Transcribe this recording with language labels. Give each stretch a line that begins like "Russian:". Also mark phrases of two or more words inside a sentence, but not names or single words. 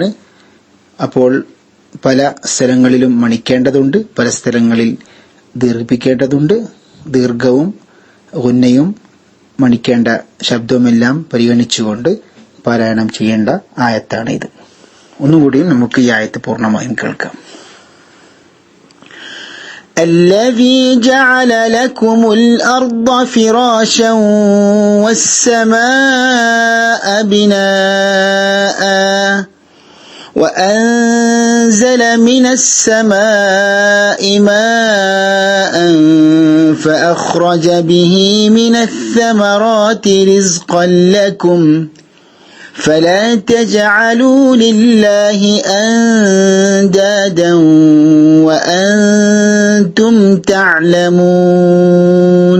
Malayalam: അപ്പോൾ പല സ്ഥലങ്ങളിലും മണിക്കേണ്ടതുണ്ട്, പല സ്ഥലങ്ങളിൽ ദീർഘിപ്പിക്കേണ്ടതുണ്ട്. ദീർഘവും ഗുന്നയും മണിക്കേണ്ട ശബ്ദവുമെല്ലാം പരിഗണിച്ചുകൊണ്ട് പാരായണം ചെയ്യേണ്ട ആയത്താണ് ഇത്. ഒന്നുകൂടി നമുക്ക് ഈ ആയത്ത് പൂർണ്ണമായും കേൾക്കാം.
Arabic: الذي جعل لكم الأرض فراشا والسماء بناء وأنزل من السماء ماء فأخرج به من الثمرات رزقا لكم فلا تجعلوا لله أندادا وأنتم تعلمون.